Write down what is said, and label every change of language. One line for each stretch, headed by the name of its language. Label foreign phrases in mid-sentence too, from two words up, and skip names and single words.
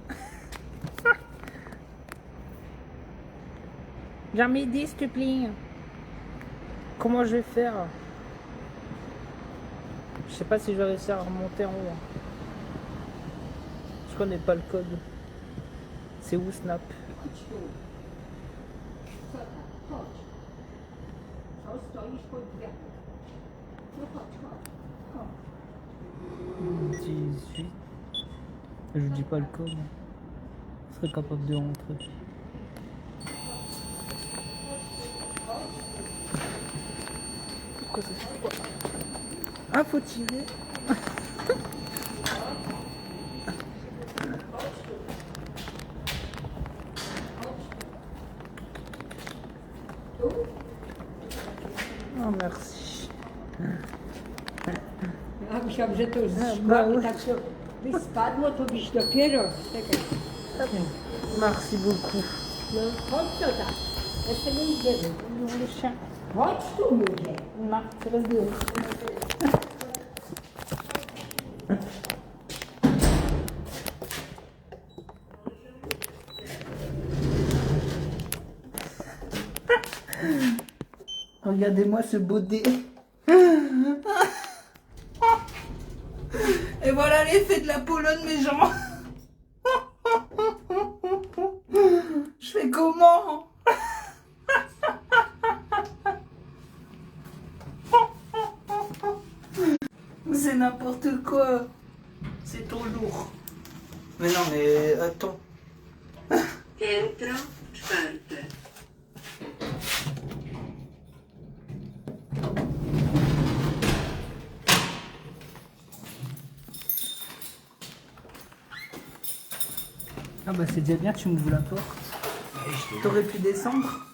French: Viens m'aider, s'il te plaît. Comment je vais faire? Je sais pas si je vais réussir à remonter en haut. Je connais pas le code. C'est où Snap?
Polish: chodź. Co stoisz pod drzwiami? No chodź, chodź. Chodź. 18.
French: Je dis pas le code. Je serais capable de rentrer. Pourquoi ça fait quoi? Ah, faut tirer. Oh, merci.
Polish: A myślałam, że to ba, tak to by spadło, to byś dopiero. Czekaj.
French: Merci beaucoup.
Polish: No chodź to tak. Jeszcze nie idziemy. Chodź tu, mówię.
French: Non, c'est reste dehors. Regardez-moi ce beau dé. Et voilà l'effet de la Pologne, mes gens. Je fais comment? C'est n'importe quoi. C'est trop lourd. Mais non, mais attends.
Polish: Piętro czwarte.
French: Ah bah c'est déjà bien, tu m'ouvres la porte. T'aurais pu descendre.